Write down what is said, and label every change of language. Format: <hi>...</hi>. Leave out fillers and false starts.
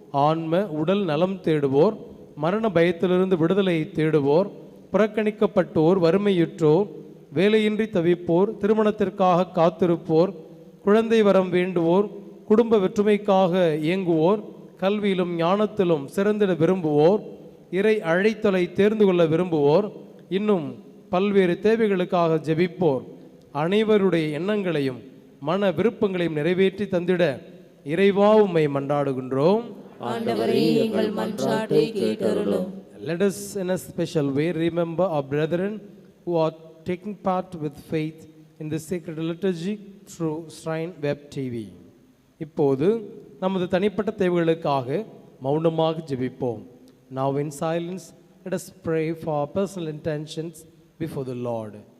<ta>ஆன்ம உடல் நலம் தேடுவோர், மரண பயத்திலிருந்து விடுதலையை தேடுவோர், புறக்கணிக்கப்பட்டோர், வறுமையுற்றோர், வேலையின்றி தவிப்போர், திருமணத்திற்காக காத்திருப்போர், குழந்தை வரம் வேண்டுவோர், குடும்ப வெற்றுமைக்காக இயங்குவோர், கல்வியிலும் ஞானத்திலும் சிறந்திட விரும்புவோர், இறை அழைத்தலை தேர்ந்து கொள்ள விரும்புவோர், இன்னும் பல்வேறு தேவைகளுக்காக ஜெபிப்போர் அனைவருடைய எண்ணங்களையும் மன விருப்பங்களையும் நிறைவேற்றி தந்திட இறைவா உம்மை மன்றாடுகின்றோம். ஆண்டவரே, எங்கள் மன்றாட்டை கேட்டருளும்.</ta> <en>Let us in a special way remember our brethren who are taking part with faith in the sacred liturgy through Shrine Web TV.</en> <ta>இப்போது நமது தனிப்பட்ட தேவைகளுக்காக மௌனமாக ஜெபிப்போம்.</ta> <en>Now in silence, let us pray for our personal intentions before the Lord.</en>